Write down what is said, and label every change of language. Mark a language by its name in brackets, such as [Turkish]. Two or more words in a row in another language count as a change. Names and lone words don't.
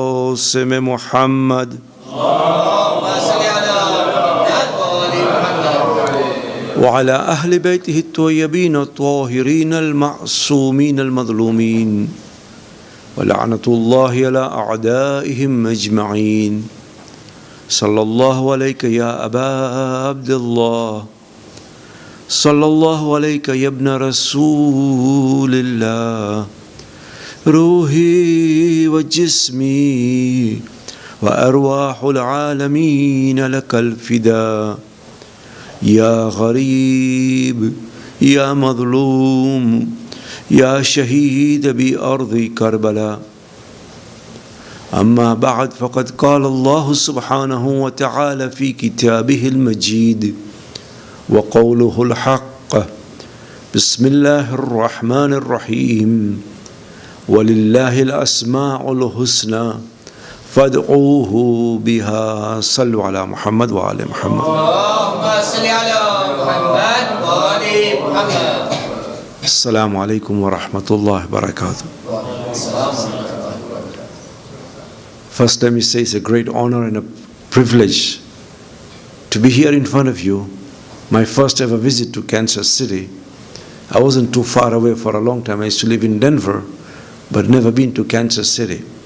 [Arabic] موسم محمد وعلى أهل بيته الطيبين الطاهرين المعصومين المظلومين ولعنة الله على أعدائهم أجمعين صلى الله عليك يا أبا عبد الله صلى الله عليك يا ابن رسول الله روحي وجسمي وأرواح العالمين لك الفداء يا غريب يا مظلوم يا شهيد بأرض كربلاء أما بعد فقد قال الله سبحانه وتعالى في كتابه المجيد وقوله الحق بسم الله الرحمن الرحيم ولله الأسماء الحسنى فادعوه بها صلوا على محمد وآل محمد اللهم صل على محمد وآل محمد. السلام عليكم ورحمة الله وبركاته. [English] First, let me say it's a great honor and a privilege to be here in front of you. My first ever visit to Kansas City. I wasn't too far away for a long time. I used to live in Denver, but never been to Kansas City.